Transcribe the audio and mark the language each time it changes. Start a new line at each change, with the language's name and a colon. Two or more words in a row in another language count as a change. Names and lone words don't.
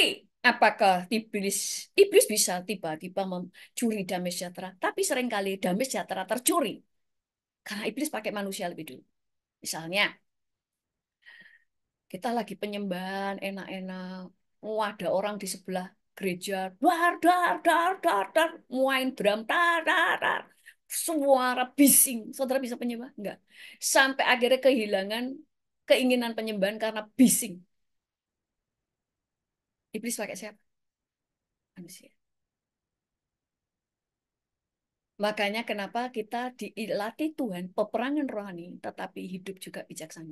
Indonesian: Apakah iblis bisa tiba-tiba mencuri damai sejahtera? Tapi seringkali damai sejahtera tercuri. Karena iblis pakai manusia lebih dulu. Misalnya, kita lagi penyembahan enak-enak. Oh, ada orang di sebelah gereja. Dar, dar, dar, dar, dar. Main drum. Dar, dar, dar. Suara bising. Saudara bisa penyembah? Enggak. Sampai akhirnya kehilangan keinginan penyembahan karena bising. Iblis pakai siapa? Manusia. Makanya kenapa kita dilatih Tuhan peperangan rohani, tetapi hidup juga bijaksana.